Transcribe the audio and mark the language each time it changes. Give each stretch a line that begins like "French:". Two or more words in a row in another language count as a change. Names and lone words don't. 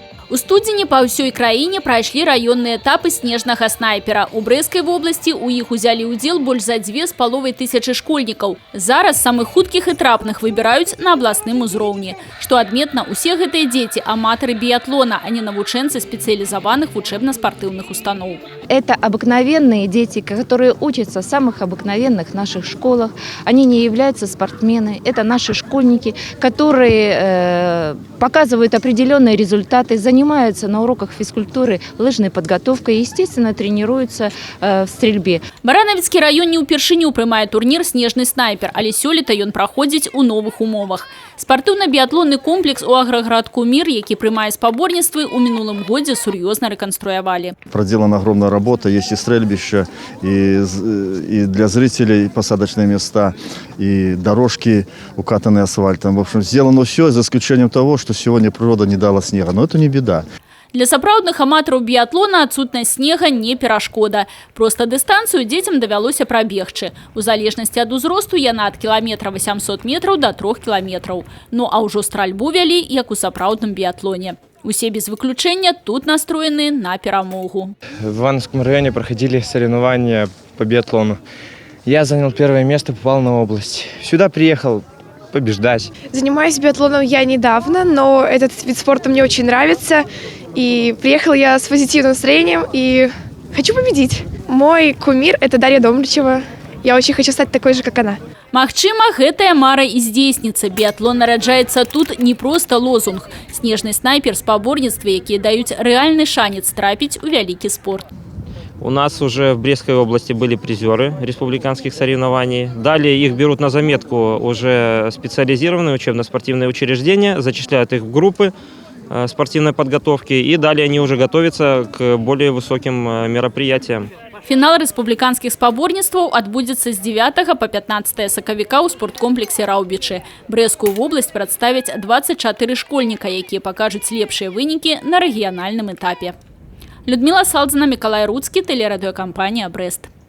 Belarusian: У студзені па ўсёй краіне прайшлі раённыя этапы снежнага снайпера. У Брэскай вобласці у іх узялі ўдзел больш за 2500 школьнікаў. Зараз самых хуткіх і трапных выбіраюць на абласным узроўні. Што адметна, усе гэтыя дзеці – аматары біятлона, а не навучэнцы спецыялізаваных вучэбна-спартыўных устаноў.
Russian: Это обыкновенные дети, которые учатся в самых обыкновенных наших школах. Они не являются спортсменами. Это наши школьники, которые показывают определенные результаты, занимаются на уроках физкультуры, лыжной подготовкой и, естественно, тренируются в стрельбе.
Belarusian: Баранавіцкі раён не ўпершыню прымае турнір «Снежны снайпер», але сёлета ён праходзіць у новых умовах. Спартыўна-біятлонны комплекс у аграградку «Мир», які прымае спаборніцтвы, у мінулым годзе сур'ёзна рэканструявалі.
Russian: Проделана огромная работа, есть и стрельбище, и для зрителей посадочные места, и дорожки укатанные асфальтом. В общем, сделано все, за исключением того, что сегодня природа не дала снега. Но это не беда.
Belarusian: Для сапраўдных аматараў біятлона адсутнасць снега не перашкода. Проста дыстанцыю дзецям давялося прабегчы. У залежнасці ад узросту яна ад 800 метраў до 3 кіламетраў. Ну а ўжо стральбу вялі, як у сапраўдным біятлоне. Усе без выключения тут настроены на перамогу.
Russian: В Ивановском районе проходили соревнования по биатлону. Я занял первое место, попал на область. Сюда приехал побеждать. Занимаюсь биатлоном я недавно, но этот вид спорта мне очень нравится. И приехал я с позитивным настроением и хочу победить. Мой кумир – это Дарья Домрачева. Я очень хочу стать такой же, как она.
Belarusian: Магчыма, гэтая мара і здзейсніцца. Біатлон нараджаецца тут не просто лозунг. Снежны снайпер – спаборніцтвы, якія даюць рэальны шанец трапіць у вялікі спорт.
Russian: У нас уже в Брестской области были призеры республиканских соревнований. Далее их берут на заметку уже специализированные учебно-спортивные учреждения, зачисляют их в группы спортивной подготовки, и далее они уже готовятся к более высоким мероприятиям.
Belarusian: Фінал рэспубліканскіх спаборніцтваў адбудзецца з 9 по 15 сакавіка ў спорткомплексе «Раўбічы». Брэскую вобласць прадставяць 24 школьніка, якія пакажуць лепшыя вынікі на рэгіянальным этапе. Людмила Салдзіна, Миколай Руцкі, телерадиокомпания «Брест».